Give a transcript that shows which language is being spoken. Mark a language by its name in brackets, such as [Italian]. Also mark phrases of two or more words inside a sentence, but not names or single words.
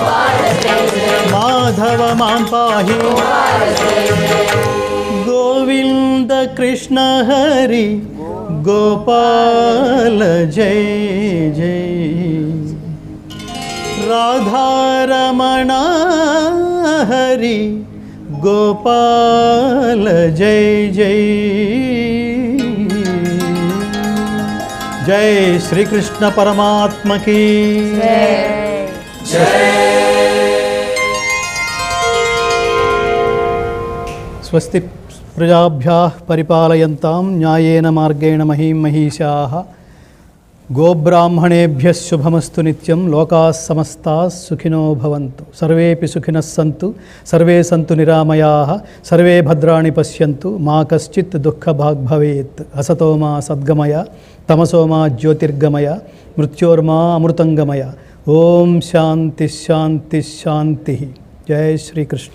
[Sanskrit] మాధవ మాం పాహి గోవింద కృష్ణ హరి గోపాల జయ జయ రాధారమణ హరి గోపాల జయ జయ [Telugu] జై శ్రీకృష్ణ పరమాత్మకి [Sanskrit] స్వస్తి ప్రజాభ్యాః పరిపాలయంతాం న్యాయేన మార్గేణ మహీం మహీషాః గోబ్రాహ్మణేభ్యः శుభమస్తు నిత్యం లోకాः సమస్తాः సుఖినో భవంతు సర్వేపి సుఖినः సంతు సర్వే సంతు నిరామయాః సర్వే భద్రాణి పశ్యంతు మా కశ్చిత్ దుఃఖభాగ్ భవేత్ అసతో మా సద్గమయ తమసో మా జ్యోతిర్గమయ మృత్యోర్మా అమృతంగమయ ఓం శాంతి శాంతి శాంతి జై శ్రీకృష్ణ.